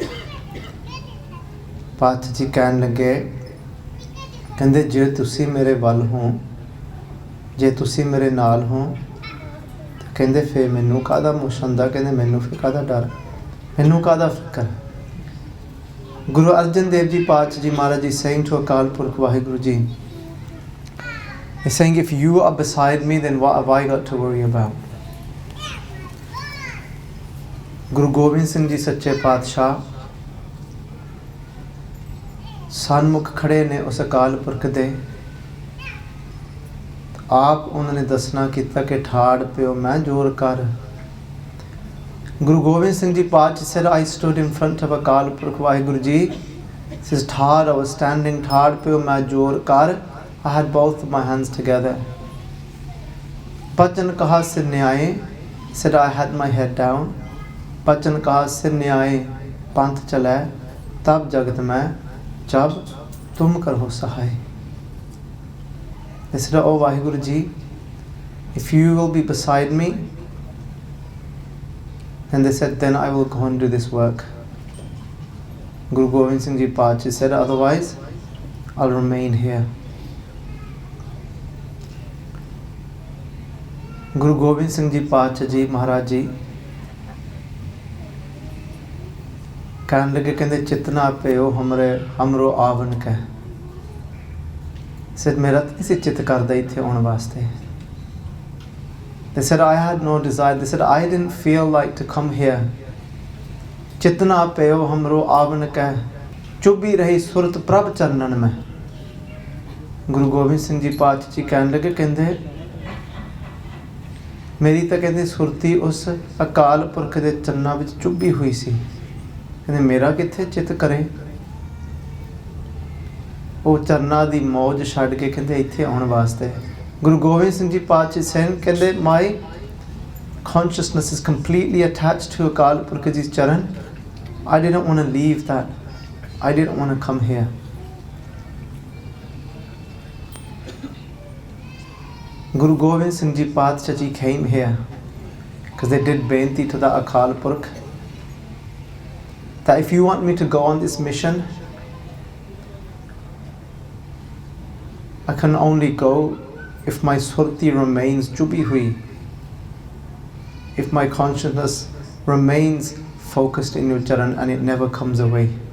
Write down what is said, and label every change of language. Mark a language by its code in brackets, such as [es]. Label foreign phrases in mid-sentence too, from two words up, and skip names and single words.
[pa] ਪਾਤਸ਼ਾਹ ਜੀ ਕਹਿਣ ਲੱਗੇ, ਕਹਿੰਦੇ ਜੇ ਤੁਸੀਂ ਮੇਰੇ ਵੱਲ ਹੋ, ਜੇ ਤੁਸੀਂ ਮੇਰੇ ਨਾਲ ਹੋ, ਕਹਿੰਦੇ ਫਿਰ ਮੈਨੂੰ ਕਾਹਦਾ ਮੋਸ਼ੰਦਾ, ਕਹਿੰਦੇ ਮੈਨੂੰ ਫਿਰ ਕਾਹਦਾ ਡਰ, ਮੈਨੂੰ ਕਾਹਦਾ ਫਿਕਰ। ਗੁਰੂ ਅਰਜਨ ਦੇਵ ਜੀ ਪਾਤਸ਼ਾਹ ਜੀ ਮਹਾਰਾਜ ਜੀ [en] saying to [pa] ਅਕਾਲ ਪੁਰਖ ਵਾਹਿਗੁਰੂ ਜੀ, [en] he's saying if you are beside me then what have I got to worry about। [pa] ਗੁਰੂ ਗੋਬਿੰਦ ਸਿੰਘ ਜੀ ਸੱਚੇ ਪਾਤਸ਼ਾਹ ਸਨਮੁਖ ਖੜੇ ਨੇ ਉਸ ਅਕਾਲ ਪੁਰਖ ਦੇ। ਆਪ ਉਹਨਾਂ ਨੇ ਦੱਸਣਾ ਕੀਤਾ ਕਿ ਠਾੜ ਪਿਓ ਮੈਂ ਜੋਰ ਕਰ। [en] ਗੁਰੂ ਗੋਬਿੰਦ ਸਿੰਘ ਜੀ ਪਾਤਸ਼ਾਹ said I stood in front of ਅਕਾਲ ਪੁਰਖ ਵਾਹਿਗੁਰੂ ਜੀ, says ਠਾੜ, I was standing, [pa] ਠਾੜ ਪਿਓ ਮੈਂ ਜੋਰ ਕਰ, [en] I had both my hands together। [pa] ਬਚਨ ਕਹਾ ਸਿਰ ਨਿਆਏ, [en] said I had my head down। [pa] ਬਚਨ ਕਹਾ ਸਿਰ ਨਿਆਏ ਪੰਥ ਚਲੈ, ਤਬ ਜਗਤ ਮੈਂ ਜਬ ਤੁਮ ਕਰੋ ਸਹਾਇ। [en] They said, oh Vaheguru Ji, if you will be beside me, and they said, then I will go and do this work। Guru Gobind Singh Ji Paatshah said, otherwise I'll remain here। [pa] Guru Gobind Singh Ji Paatshah Ji Maharaj Ji ਕਹਿਣ ਲੱਗੇ, ਕਹਿੰਦੇ ਚਿਤਨਾ ਪਿਓ ਹਮਰੋ ਆਵਨ ਕਹਿ। said ਮੇਰਾ ਤਾਂ ਨਹੀਂ ਸੀ ਚਿੱਤ ਕਰਦਾ ਇੱਥੇ ਆਉਣ ਵਾਸਤੇ। [en] They said I had no desire, they said I didn't feel like to come here। [pa] ਚਿਤਨਾ ਪਿਓ ਹਮਰੋ ਆਵਨ ਕਹਿ, ਚੁਭੀ ਰਹੀ ਸੁਰਤ ਪ੍ਰਭ ਚਰਨਨ ਮੈਂ। ਗੁਰੂ ਗੋਬਿੰਦ ਸਿੰਘ ਜੀ ਪਾਤਸ਼ਾਹ ਜੀ ਕਹਿਣ ਲੱਗੇ, ਕਹਿੰਦੇ ਮੇਰੀ ਤਾਂ ਕਹਿੰਦੇ ਸੁਰਤੀ ਉਸ ਅਕਾਲ ਪੁਰਖ ਦੇ ਚਰਨਾਂ ਵਿੱਚ ਚੁਭੀ ਹੋਈ ਸੀ। ਕਹਿੰਦੇ ਮੇਰਾ ਕਿੱਥੇ ਚਿੱਤ ਕਰੇ। ਉਹ ਚਰਨਾਂ ਦੀ ਮੌਜ ਛੱਡ ਕੇ ਕਹਿੰਦੇ ਇੱਥੇ ਆਉਣ ਵਾਸਤੇ। [en] ਗੁਰੂ ਗੋਬਿੰਦ ਸਿੰਘ ਜੀ ਪਾਤਸ਼ਾਹ ਸਿੰਘ ਕਹਿੰਦੇ my consciousness is completely attached to ਅਕਾਲ ਪੁਰਖ [pa] ਜੀ ਚਰਨ। [en] I didn't want to leave that। I didn't want to come here। Guru Gobind Singh Ji Paatshah Ji came here because they did beinti to the Akal Purkh that if you want me to go on this mission, I can only go if my surti remains [pa] ਚੁਭੀ ਹੋਈ, [en] if my consciousness remains focused in your charan and it never comes away.